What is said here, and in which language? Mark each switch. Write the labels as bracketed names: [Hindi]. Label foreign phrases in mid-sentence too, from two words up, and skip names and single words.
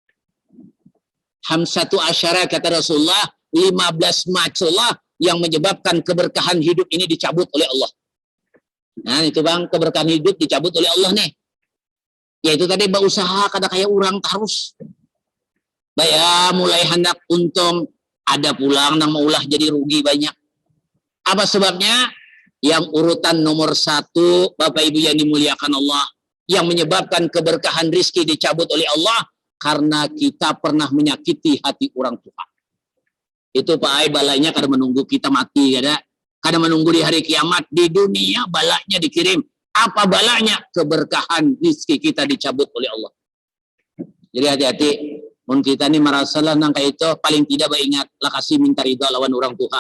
[Arabic] خمسة عشر [Indonesian] kata Rasulullah, 15 macamlah yang menyebabkan keberkahan hidup ini dicabut oleh Allah. Nah itu Bang, keberkahan hidup dicabut oleh Allah nih. [Banjar] Yaitu tadi berusaha kada kayak orang terus. Baya mulai hendak untung, ada pulang nang maulah jadi rugi banyak. [Indonesian] Apa sebabnya? Yang urutan nomor 1, Bapak Ibu yang dimuliakan Allah, yang menyebabkan keberkahan rizki dicabut oleh Allah, karena kita pernah menyakiti hati orang tua. [Banjar] Itu Pak Ai balanya kada menunggu kita mati, kada menunggu di hari kiamat. [Indonesian] Di dunia balanya dikirim. Apa balanya? Keberkahan rizki kita dicabut oleh Allah. Jadi hati-hati. [Banjar] Mun kita ni merasalah nang kayak itu, paling tidak ingat lah kasih minta ridha lawan orang tua.